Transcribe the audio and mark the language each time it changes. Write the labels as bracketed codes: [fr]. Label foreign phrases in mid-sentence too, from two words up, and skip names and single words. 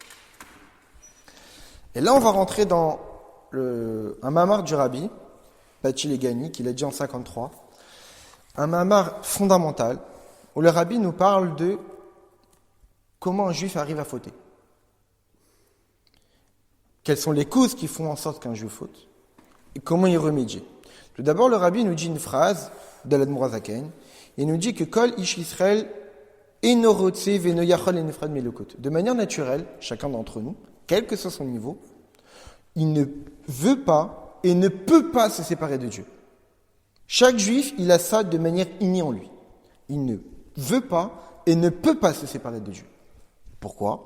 [fr] Et là, on va rentrer dans un mamar du Rabbi, Bati Legani, qu'il a dit en 53, un mamar fondamental, où le rabbi nous parle de comment un juif arrive à fauter. Quelles sont les causes qui font en sorte qu'un juif faute et comment y remédier. Tout d'abord, le rabbi nous dit une phrase de l'Admor HaZaken. Il nous dit que [he] כל איש ישראל אינו רוצה ואינו יכול להיפרד מאלוקות. [fr] De manière naturelle, chacun d'entre nous, quel que soit son niveau, il ne veut pas et ne peut pas se séparer de Dieu. Chaque juif, il a ça de manière innée en lui. Il ne veut pas et ne peut pas se séparer de Dieu. Pourquoi ?